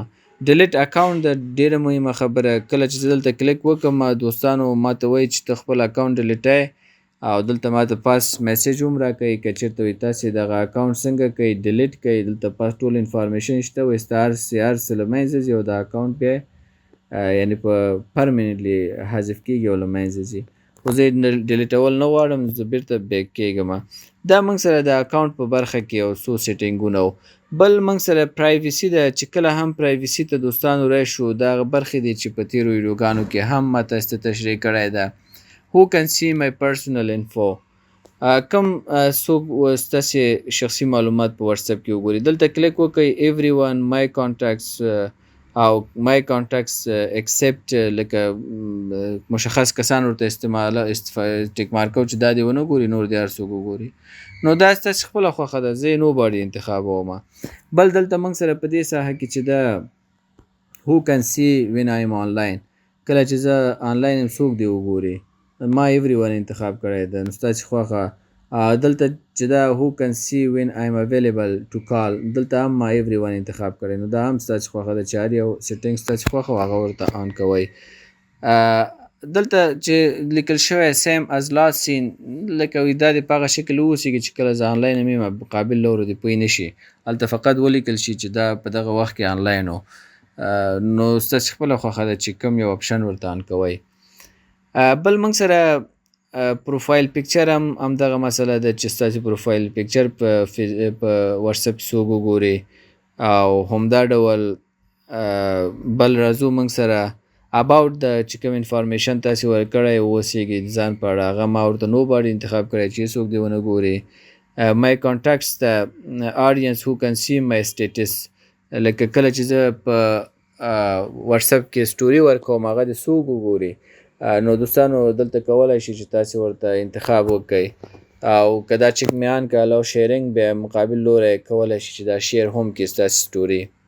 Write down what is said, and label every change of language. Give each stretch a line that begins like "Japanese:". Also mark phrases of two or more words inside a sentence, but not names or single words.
English: delete account
Pashto: د ډېره مهمه خبره. کله چې زه دلته کلیک وکړم دوستانو ما ته وایي چې ته خپل اکاونټ ډیلیټوي او دلته ما ته
English: pass message
Pashto: هم راکوي که چېرته وي تاسې دغه اکاونټ څنګه کوئ ډیلیټ کوئ دلته پاس ټول انفارمیشن شته وایي ستا هر څه له منځه ځي او دا اکاونټ بیا یعنې په پرمننټلی حذف کېږي او له منځه ځي. خو زه یې ډیلیټول نه غواړم زه بیرته بیک کېږم. دا موږ سره د اکاونټ په برخه کې یو څو سیټینګونه وو. بل موږ سره پرایویسي ده چې کله هم پرایویسي ته دوستانو راشو دا هغه برخې دي چې په تېرو ویډیوګانو کې هم ما تاسو ته تشریح کړی ده.
English: Who can see my personal info
Pashto: کم څوک ستاسې شخصي معلومات په واتساپ کې وګوري. دلته کلیک وکړئ
English: everyone my contacts
Pashto: او
English: my contacts except
Pashto: لکه مشخص کسان ورته
English: tick mark
Pashto: کوو چې دا دې ونه ګوري نور دې هر څوک وګوري. نو دا ستاسې خپله خوښه ده زه یې nobody انتخابوم. بل دلته موږ سره په دې ساحه کې چې ده
English: who can see when I am online
Pashto: کله چې زه آنلاین یم څوک دې وګوري ما everyone انتخاب کړی ده. نو ستاسې خوښه. دلته چې دا
English: who can see when I am available to call
Pashto: دلته هم ما everyone انتخاب کړی نو دا هم ستاسې خوښه ده چې هر یو سیټینګ ستاسې خوښه و هغه ورته آن کوئ. دلته چې لیکل شوی
English: same as last seen
Pashto: لکه وي دا دې په هغه شکل واوسېږي چې کله زه آنلاین یم مقابل لورو دې پوه نه شي. هلته فقط ولیکل شي چې دا په دغه وخت کې آنلاین و. نو ستاسې خپله خوښه ده چې کوم یو اپشن ورته آن کوئ. بل موږ سره
English: profile picture
Pashto: هم همدغه مسله ده چې ستاسې
English: profile picture
Pashto: په واتساپ څوک وګوري او همدا ډول بل راځو موږ سره اباوټ د چې کوم انفارمیشن تاسې ورکړی اوسېږي ځان په اړه هغه ما ورته nobody انتخاب کړی چې څوک دې ونه ګوري.
English: my contacts the audience who can see my status.
Pashto: لکه کله چې زه په واتساپ کې سټوري ورکوم هغه د څوک وګوري، نو دوستانو دلته کولی شي چې تاسې ورته انتخاب وکړئ، او که دا چک مې آن که
English: allow sharing
Pashto: بیا مقابل لوری کولی شي چې دا شیر هم کړي ستاسې سټوري.